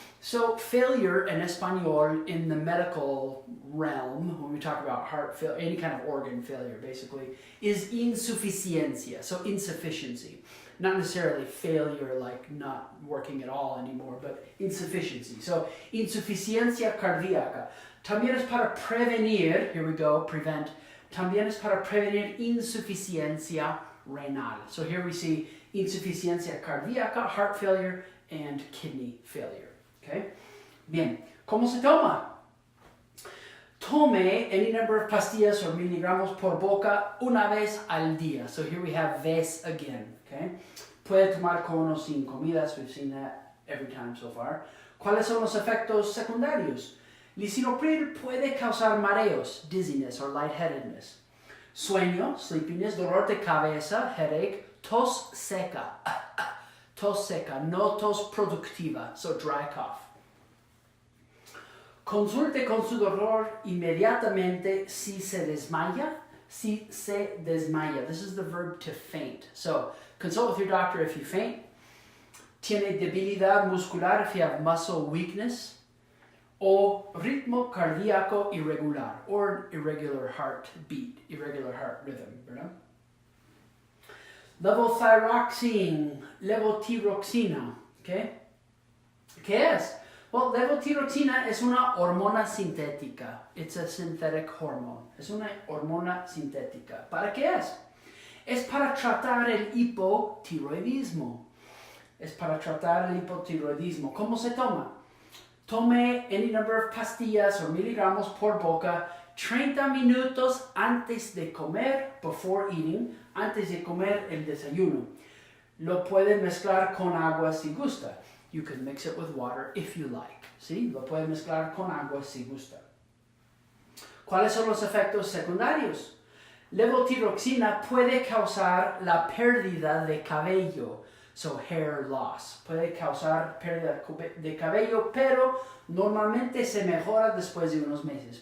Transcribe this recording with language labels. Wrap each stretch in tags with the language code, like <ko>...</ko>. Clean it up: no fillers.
<en>So failure in español in the medical realm, when we talk about heart failure, any kind of organ failure basically, is insuficiencia, so insufficiency. Not necessarily failure like not working at all anymore, but insufficiency. So</en> <es>insuficiencia cardíaca. También es para prevenir,</es> <en>here we go, prevent.</en> <es>También es para prevenir insuficiencia renal.</es> <en>So here we see</en> <es>insuficiencia cardíaca,</es> <en>heart failure, and kidney failure. Okay?</en> <es>Bien, ¿cómo se toma? Tome</es> <en>any number of</en> <es>pastillas or miligramos por boca una vez al día.</es> <en>So here we have vez again. Okay?</en> <es>Puede tomar con o sin comidas.</es> <en>We've seen that every time so far.</en> <es>¿Cuáles son los efectos secundarios? Lisinopril puede causar mareos,</es> <en>dizziness or lightheadedness.</en> <es>Sueño,</es> <en>sleepiness,</en> <es>dolor de cabeza,</es> <en>headache,</en> <es>tos seca. Tos seca, no tos productiva,</es> <en>so dry cough.</en> <es>Consulte con su doctor inmediatamente si se desmaya. Si se desmaya.</es> <en>This is the verb to faint. So, consult with your doctor if you faint.</en> <es>Tiene debilidad muscular</es> <en>if you have muscle weakness.</en> <es>O ritmo cardíaco irregular,</es> <en>or irregular heartbeat, irregular heart rhythm,</en> <es>¿verdad? Levothyroxine, Levotiroxina, ¿okay? ¿Qué es? Well, Levotiroxina es una hormona sintética.</es> <en>It's a synthetic hormone.</en> <es>Es una hormona sintética. ¿Para qué es? Es para tratar el hipotiroidismo. Es para tratar el hipotiroidismo. ¿Cómo se toma? Tome</es> <en>any number of</en> <es>pastillas or miligramos por boca 30 minutos antes de comer,</es> <en>before eating,</en> <es>antes de comer el desayuno. Lo puede mezclar con agua si gusta.</es> <en>You can mix it with water if you like.</en> <es>¿Sí? Lo puede mezclar con agua si gusta. ¿Cuáles son los efectos secundarios? Levotiroxina puede causar la pérdida de cabello.</es> <en>So hair loss.</en> <es>Puede causar pérdida de cabello, pero normalmente se mejora después de unos meses.</es>